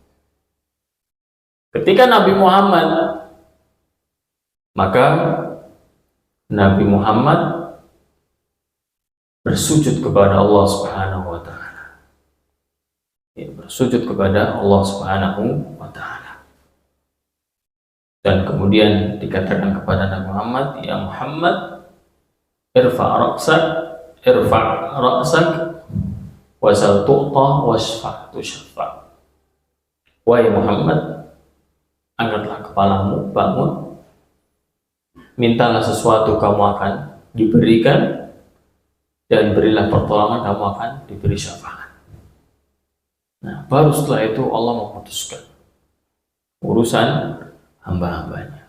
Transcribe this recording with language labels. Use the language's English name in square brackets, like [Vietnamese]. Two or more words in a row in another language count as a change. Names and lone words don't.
[Indonesian] Ketika Nabi Muhammad, maka Nabi Muhammad bersujud kepada Allah [Arabic] سبحانه وتعالى. [Indonesian] Bersujud kepada Allah [Arabic] سبحانه وتعالى. [Indonesian] Dan kemudian dikatakan kepada Nabi Muhammad, ya Muhammad, [Arabic] ارفع رأسك وسل تعط واشفع تشفع'. [Indonesian] Wahai Muhammad, angkatlah kepalamu, bangun, mintalah sesuatu kamu akan diberikan, dan berilah pertolongan kamu akan diberi syafaat. Nah, baru setelah itu Allah memutuskan urusan hamba-hambanya.